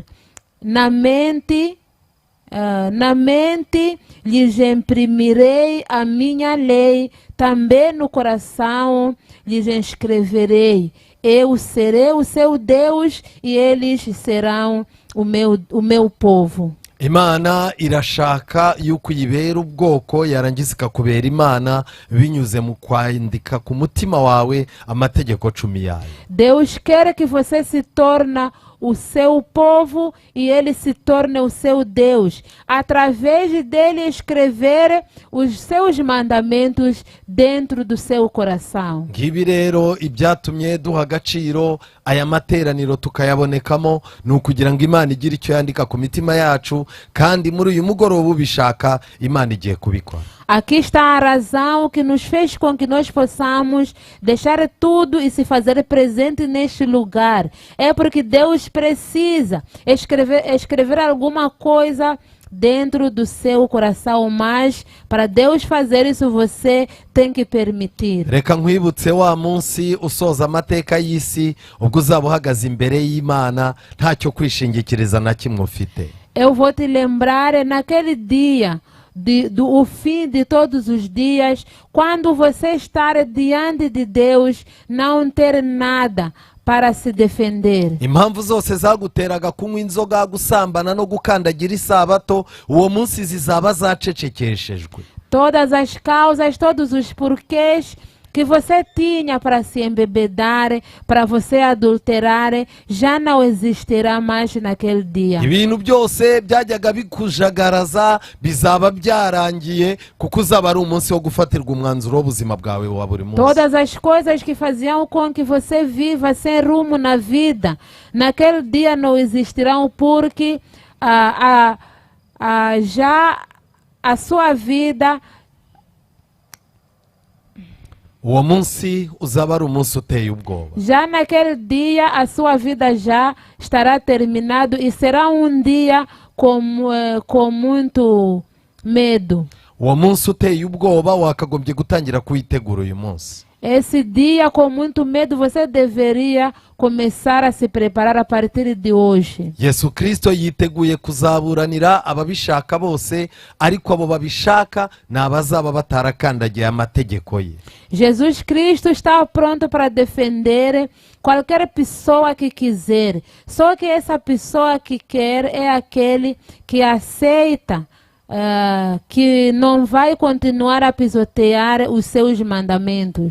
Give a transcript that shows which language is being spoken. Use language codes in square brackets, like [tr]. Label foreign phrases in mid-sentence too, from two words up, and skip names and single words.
[pt] Na mente lhes imprimirei a minha lei, também no coração lhes escreverei. Eu serei o seu Deus e eles serão o meu povo. [rw] Imana irashaka yuko uyibera ubwoko yarangiza ikakubera Imana binyuze mu kwandika ku mutima wawe amategeko 10 yayo. [pt] Deus quer que você se torne o seu povo e ele se torne o seu Deus, através dele escrever os seus mandamentos dentro do seu coração. [rw] Ngibi rero ibyatumye duha agaciro aya materaniro tukayabonekamo ni ukugira ngo Imana igire icyo yandika ku mitima yacu, kandi muri uyu mugoroba ubishaka Imana igiye kubikora. [pt] Aqui está a razão que nos fez com que nós possamos deixar tudo e se fazer presente neste lugar. É porque Deus precisa escrever alguma coisa dentro do seu coração, mas para Deus fazer isso você tem que permitir. [rw] Reka nkwibutse wa munsi usoza amateka y'isi ubwo uzaba uhagaze imbere y'Imana ntacyo kwishingikiriza na kimwe ufite. [pt] Eu vou te lembrar naquele dia do fim de todos os dias, quando você estar diante de Deus, não ter nada para se defender. [rw] Impamvu zose zaguteraga kunywa inzoga, gusambana no gukandagira isabato, uwo munsi zizaba zacecekeshejwe. [pt] Todas as causas, todos os porquês que você tinha para se embebedar, para você adulterar, já não existirá mais naquele dia. [rw] Ibintu byose byajyaga bikujagaraza bizaba byarangiye, kuko uzaba ari umunsi wo gufatirwa umwanzuro w'ubuzima bwawe wa buri munsi. [pt] Todas as coisas que faziam com que você viva sem rumo na vida, naquele dia não existirão, porque já a sua vida, [rw] uwo munsi uzaba ari umunsi uteye ubwoba. [pt] já naquele dia a sua vida já estará terminado e será dia com muito medo. [rw] Uwo munsi uteye ubwoba wakagombye gutangira kuyitegura uyu munsi. [pt] Esse dia com muito medo você deveria começar a se preparar a partir de hoje. [rw] Yesu Kristo yiteguye kuzaburanira ababishaka bose, ariko abo babishaka ni abazaba batarakandagiye amategeko ye. [pt] Jesus Cristo está pronto para defender qualquer pessoa que quiser. Só que essa pessoa que quer é aquele que aceita que não vai continuar a pisotear os seus mandamentos.